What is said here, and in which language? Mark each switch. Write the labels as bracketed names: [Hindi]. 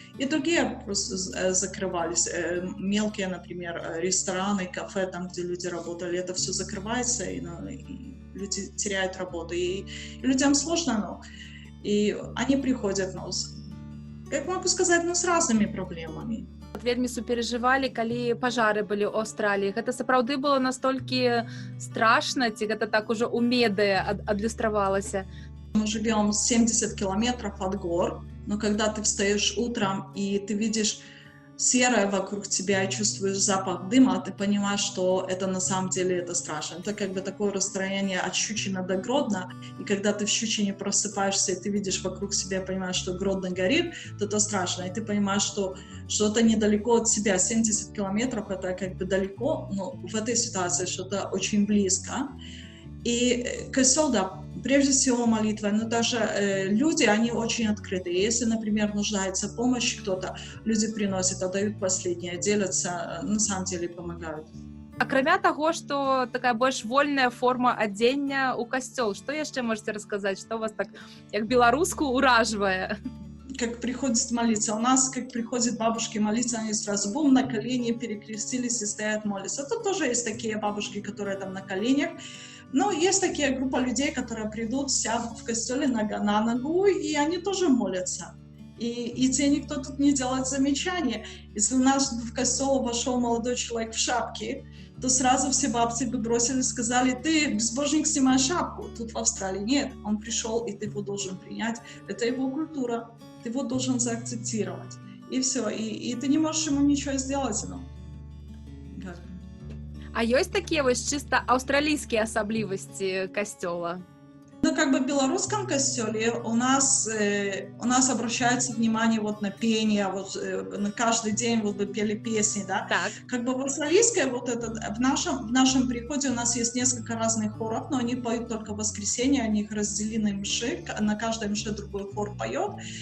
[Russian] И другие просто закрывались, мелкие, например, рестораны, кафе, там, где люди работали, это все закрывается, и люди теряют работу, и людям сложно, и они приходят, как могу сказать, с разными проблемами. [Belarusian] Вельмі суперажывалі, калі пажары былі ў Аўстраліі. Гэта сапраўды было настолькі страшна, ці гэта так ужо ў медыа адлюстравалася? [Russian] Мы живем 70 километров от гор, но когда ты встаешь утром и ты видишь серое вокруг тебя и чувствуешь запах дыма, ты понимаешь, что это на самом деле это страшно. Это как бы такое расстояние от Щучина до Гродно, и когда ты в Щучине просыпаешься, и ты видишь вокруг себя, понимаешь, что Гродно горит, то это страшно, и ты понимаешь, что это недалеко от себя. 70 километров — это как бы далеко, но в этой ситуации что-то очень близко. И костел, да, прежде всего молитва, но даже люди, они очень открыты. Если, например, нуждается помощь кто-то, люди приносят, отдают последнее, делятся, на самом деле помогают. [Belarusian] Акрамя таго, што такая больш вольная форма адзення ў касцёл, што яшчэ можаце расказаць, што вас так, як беларуску, уражвае? [Russian] Как приходит молиться. У нас, как приходят бабушки молиться, они сразу бум, на колени перекрестились и стоят молятся. Это тоже есть такие бабушки, которые там на коленях. Но есть такие группа людей, которые придут, сядут в костеле нога на ногу, и они тоже молятся. И тебе никто тут не делает замечания. Если у нас в костел вошел молодой человек в шапке, то сразу все бабцы бы бросили и сказали: ты, безбожник, снимай шапку. Тут в Австралии нет. Он пришел, и ты его должен принять. Это его культура. Ты его должен заакцептировать. И все. И ты не можешь ему ничего сделать. [Belarusian] А ёсць такія вось чыста аўстралійскія асаблівасці касцёла? [Russian] Ну, как бы в белорусском костеле у нас обращается внимание вот на пение, вот на каждый день вот бы пели песни, да. Так. Как бы в австралийской вот это, в нашем приходе у нас есть несколько разных хоров, но они поют только в воскресенье, они их разделены мши, на каждой мше другой хор поет.